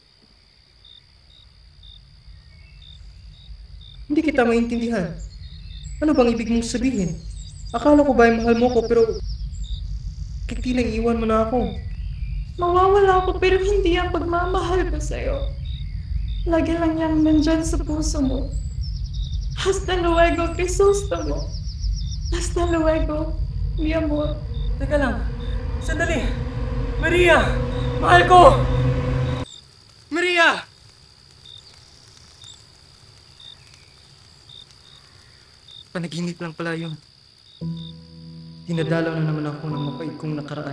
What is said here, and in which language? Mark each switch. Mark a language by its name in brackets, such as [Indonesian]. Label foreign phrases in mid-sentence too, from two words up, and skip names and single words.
[Filipino] hindi kita maintindihan. Ano bang ibig mong sabihin? Akala ko ba ay mahal mo ko pero titilang iwan mo na ako. Mawawala ako pero hindi ang pagmamahal ko sa'yo. Lagi lang yan nandyan sa puso mo. [Spanish] Hasta luego, Crisostomo. Hasta luego, mi amor. [Filipino] Teka lang, sandali! Maria! Mahal ko! Maria! Panaginip lang pala yun. Dinadalaw na naman ako ng mapait kong nakaraan.